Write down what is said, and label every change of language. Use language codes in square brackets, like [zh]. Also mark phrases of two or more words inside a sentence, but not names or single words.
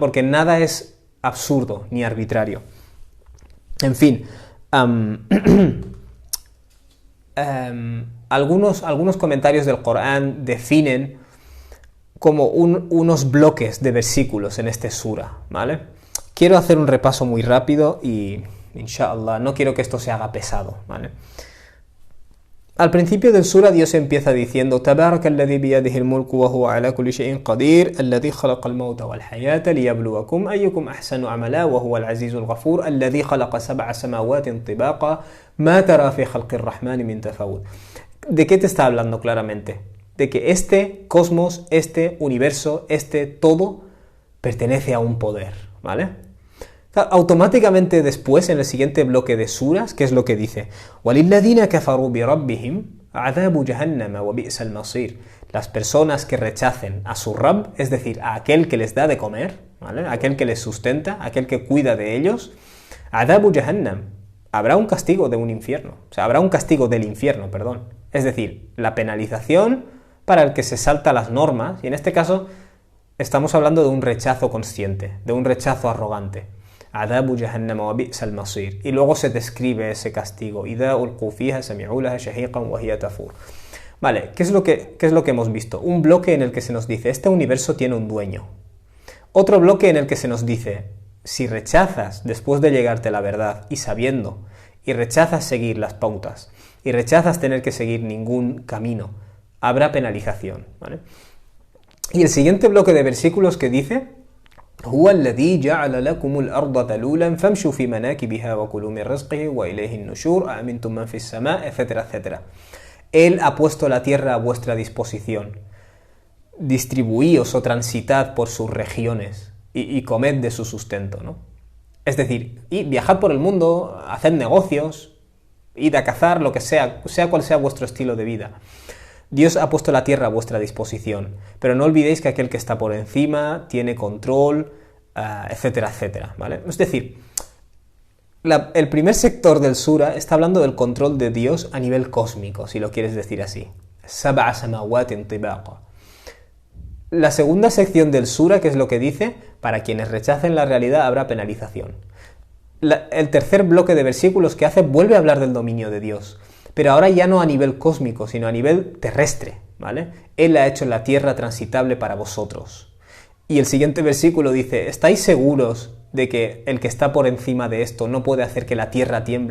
[es] Porque nada es absurdo ni arbitrario. En fin, algunos comentarios del Corán definen como unos bloques de versículos en este sura, ¿vale? Quiero hacer un repaso muy rápido y, inshallah, no quiero que esto se haga pesado, ¿vale? Al principio del sura Dios empieza diciendo [ar] تبارك الذي بيده الملك وهو على كل شيء قدير الذي خلق الموت والحياة ليبلوكم أيكم أحسن عملا وهو العزيز الغفور الذي خلق سبع سماوات طباقا ما ترى في خلق الرحمن من تفاوت. [es] ¿De qué te está hablando claramente? De que este cosmos, este universo, este todo pertenece a un poder, ¿vale? Automáticamente después, en el siguiente bloque de suras, ¿qué es lo que dice? [ar] وَلِلَّذِينَ كَفَرُوا بِرَبِّهِمْ عَذَابُ جَهَنَّمَ وَبِئْسَ الْمَصِيرُ. [es] Las personas que rechacen a su Rabb, es decir, a aquel que les da de comer, ¿vale?, aquel que les sustenta, aquel que cuida de ellos, [ar] عَذَابُ جَهَنَّمَ, [es] habrá un castigo de un infierno, o sea, habrá un castigo del infierno, perdón. Es decir, la penalización para el que se salta las normas, y en este caso estamos hablando de un rechazo consciente, de un rechazo arrogante. [ar] عذاب جهنم وبئس المصير. [es] Y luego se describe ese castigo. [ar] إذا ألقوا فيها سمعوا لها شهيقا وهي تفور. [es] Vale, ¿qué es lo que hemos visto? Un bloque en el que se nos dice, este universo tiene un dueño. Otro bloque en el que se nos dice, si rechazas después de llegarte la verdad y sabiendo, y rechazas seguir las pautas, y rechazas tener que seguir ningún camino, habrá penalización, ¿vale? Y el siguiente bloque de versículos que dice, [ar] هو الذي جعل لكم الأرض ذلولا فامشوا في مناكبها وكلوا من رزقه وإليه النشور أأمنتم من في السماء, [es] etcétera, etcétera. Él ha puesto la tierra a vuestra disposición. Distribuíos o transitad por sus regiones y comed de su sustento, ¿no? Es decir, viajad por el mundo, haced negocios, id a cazar, lo que sea cual sea vuestro estilo de vida. Dios ha puesto la tierra a vuestra disposición, pero no olvidéis que aquel que está por encima tiene control, etcétera, etcétera, ¿vale? Es decir, el primer sector del sura está hablando del control de Dios a nivel cósmico, si lo quieres decir así. [ar] سبع سماوات طباقا. [es] La segunda sección del sura, ¿qué es lo que dice? Para quienes rechacen la realidad habrá penalización. El tercer bloque de versículos que hace vuelve a hablar del dominio de Dios, pero ahora ya no a nivel cósmico, sino a nivel terrestre, ¿vale? Él ha hecho la tierra transitable para vosotros. Y el siguiente versículo dice, ¿estáis seguros de que el que está por encima de esto no puede hacer que la tierra tiemble?